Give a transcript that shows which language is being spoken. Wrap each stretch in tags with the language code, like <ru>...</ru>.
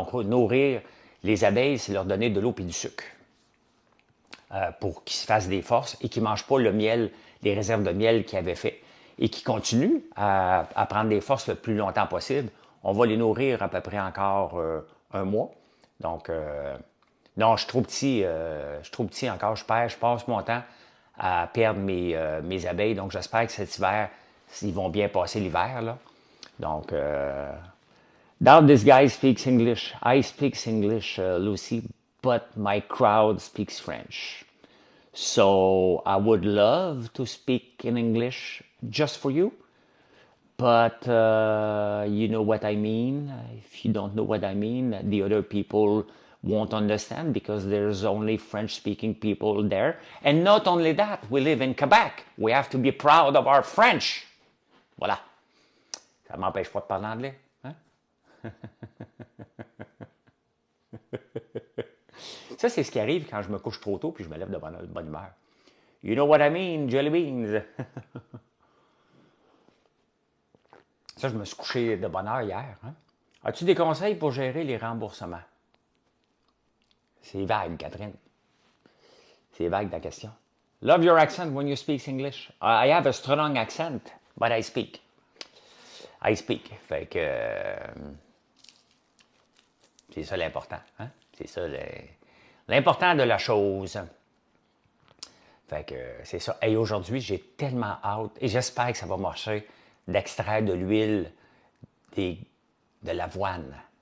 <fr>Donc, nourrir les abeilles, c'est leur donner de l'eau et du sucre pour qu'ils se fassent des forces et qu'ils ne mangent pas le miel, les réserves de miel qu'ils avaient fait et qui continuent à prendre des forces le plus longtemps possible. On va les nourrir à peu près encore 1 mois. Donc, non, je suis trop petit, encore. Je passe mon temps à perdre mes abeilles. Donc, j'espère que cet hiver, ils vont bien passer l'hiver, là.</fr> <en>Donc, doubt this guy speaks English. I speak English, Lucy, but my crowd speaks French. So, I would love to speak in English just for you. But you know what I mean. If you don't know what I mean, the other people won't understand because there's only French-speaking people there. And not only that, we live in Quebec. We have to be proud of our French.</en> <fr>Voilà. Ça m'empêche pas de parler anglais. Hein? Ça, c'est ce qui arrive quand je me couche trop tôt puis je me lève de bonne humeur.</fr> <en>You know what I mean, jelly beans.</en> <fr>Ça, je me suis couché de bonne heure hier. Hein? As-tu des conseils pour gérer les remboursements? C'est vague, Catherine. C'est vague ta question.</fr> <en>Love your accent when you speak English. I have a strong accent, but I speak. I speak.</en> <fr>Fait que c'est ça l'important. Hein? C'est ça l'important de la chose. Fait que c'est ça. Et aujourd'hui, j'ai tellement hâte, et j'espère que ça va marcher, d'extraire de l'huile de l'avoine.</fr>